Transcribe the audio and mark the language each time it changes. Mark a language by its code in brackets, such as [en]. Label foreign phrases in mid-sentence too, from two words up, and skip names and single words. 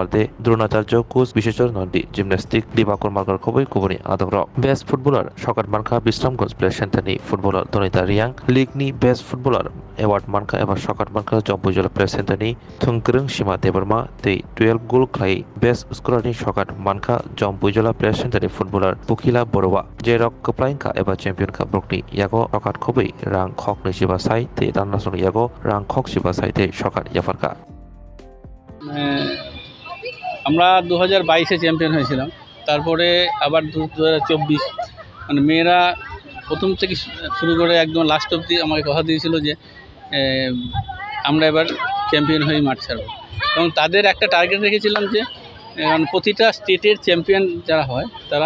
[trp] De Dronacharya Coach Bisheshwar Nandi Gymnastic Dibakor Margar Khoboi Kubuni Adogro [en] Best Footballer [trp] Shokat Manka Bisramgons Play Center ni Footballer Donita Riang League ni [en] Best Footballer Award [trp] Manka eba Shokat Manka Jampujula Play Center ni Thungkrung Sima Debarma te 12 goal khai [en] Best Scorer [trp] ni Shokat Manka Jampujula Play Center ni Footballer Pukila Borowa Jerok Kaplainka eba [en] Champion Cup [trp] Brokni Yago Shokat Khoboi Rang Khok ni Siba Sai te Danasong Yago Rang Khok Siba Sai te Shokat Yafarka [bn] আমরা 2022 এ চ্যাম্পিয়ন হয়েছিলাম তারপরে আবার 2024 মানে মেয়েরা প্রথম থেকে শুরু করে একদম লাস্ট অবধি আমাকে কথা দিয়েছিল যে আমরা এবার চ্যাম্পিয়ন হয়ে মাঠ ছাড়ব এবং তাদের একটা টার্গেট রেখেছিলাম যে প্রতিটা স্টেটের চ্যাম্পিয়ন যারা হয় তারা